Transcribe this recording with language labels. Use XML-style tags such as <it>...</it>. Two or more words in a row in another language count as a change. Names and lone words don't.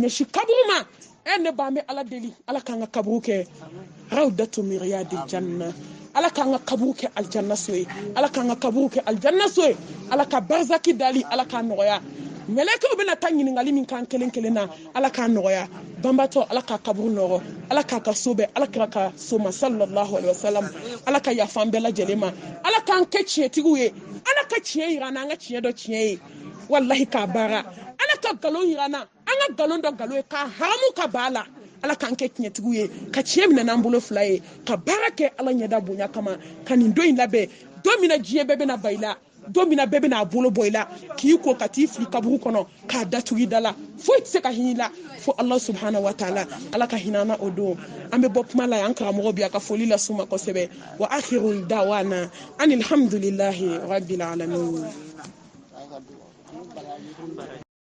<bm>ɲɛsin kaburu ma ne b'an bɛ ala deli ala k'an ka kaburu kɛ</bm> <ar>روضة من رياض الجنة</ar> <bm>ala k'an ka kaburu kɛ aljanna so ye ala k'an ka kaburu kɛ aljanna so ye ala ka barzaki dali ala k'a nɔgɔya mɛlɛkɛw bɛna taa ɲininkali min k'an kelen kelen na ala k'a nɔgɔya banbatɔ ala k'a kaburu nɔgɔ ala k'a ka so bɛɛ ala kira ka so ma</bm> <ar>صلى الله عليه وسلم</ar> <bm>ala ka yafa an bɛɛ lajɛlen ma ala k'an kɛ tiɲɛtigiw ye ala ka tiɲɛ yira an na an ka tiɲɛ dɔ tiɲɛ ye wallahi k'a baara ala ka nkalon yira an na an ka nkalon dɔ nkalon ye k'a haramu ka b'a la ala k'an kɛ tiɲɛtigiw ye ka tiɲɛ minɛ n'an bolo fila ye ka baara kɛ ala ɲɛda bonya kama ka nin don in labɛn don min na diɲɛ bɛɛ bɛna ba i la don min na bɛɛ bɛna a bolo bɔ i la k'i ko ka t'i fili kaburu kɔnɔ k'a datugu i da la foyi tɛ se ka hinɛ i la fo ala</bm> <ar>سبحانه وتعالى</ar> <bm>ala ka hinɛ an na o don an bɛ bɔ kuma la yan karamɔgɔ bi a ka foli las'u ma kosɛbɛ</bm> <ar>وآخر دعوانا أن الحمد لله رب العالمين</ar>